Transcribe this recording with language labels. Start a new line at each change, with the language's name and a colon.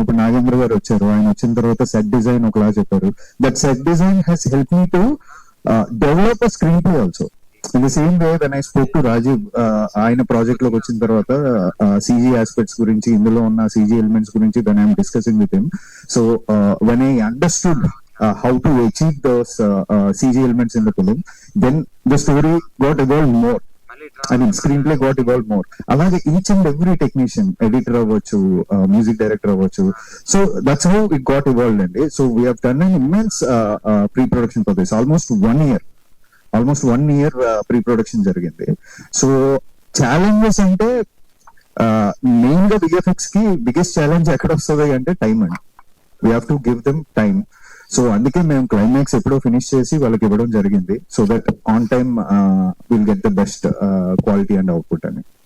Telugu: ఇప్పుడు నాగేంద్ర గారు వచ్చారు, ఆయన వచ్చిన తర్వాత సెట్ డిజైన్ ఒకలా చెప్పారు.
English: That set design has help me to develop a screen play also. In the same way when I spoke to Rajiv,
Telugu: ఆయన ప్రాజెక్ట్ లోకి వచ్చిన తర్వాత సిజీ ఆస్పెక్ట్స్ గురించి, ఇందులో ఉన్న సిజీ ఎలిమెంట్స్ గురించి
English: Then I'm discussing with him. So when I understood how to achieve those CG elements in the film, then the story got evolved more. I mean, screenplay got evolved more.
Telugu: Alage
English: each and every technician, editor
Telugu: avvachu,
English: music director avvachu, so that's how it got evolved. And so we have done an immense pre-production for this. Almost 1 year pre-production
Telugu: jarigindi.
English: So challenges
Telugu: ante main ga
English: VFX ki biggest challenge
Telugu: ekkada vastadi ante
English: time and we have to give them time.
Telugu: So అందుకే మేము climax ఎప్పుడో finish చేసి వాళ్ళకి ఇవ్వడం జరిగింది.
English: so that on time will get the best quality and output
Telugu: అని.